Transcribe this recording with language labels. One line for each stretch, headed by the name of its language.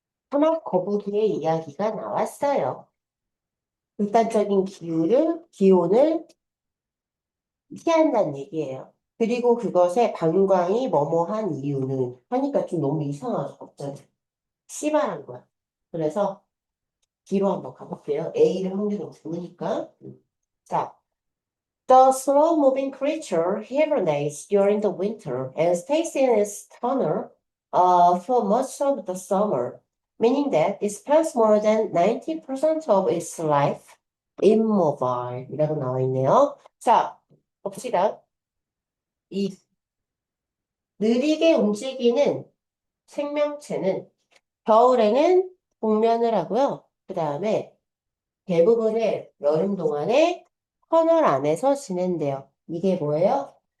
Korean: 사막 거북이의 이야기가 나왔어요. 극단적인 기온을 피한다는 얘기예요. 그리고 그것의 방광이 뭐뭐한 이유는 하니까 좀 너무 이상하죠, 갑자기. 씨발한 거야. 그래서 뒤로 한번 가볼게요. A를 확률이 높으니까.
English: 자, the slow-moving creature hibernates during the winter and stays in its tunnel for much of the summer, meaning that it spends more than 90% of its life immobile.
Korean: 이라고 나와 있네요. 자, 봅시다. 이 느리게 움직이는 생명체는 겨울에는冬眠을 하고요. 그 다음에 대부분의 여름 동안에 터널 안에서 지낸대요. 이게 뭐예요?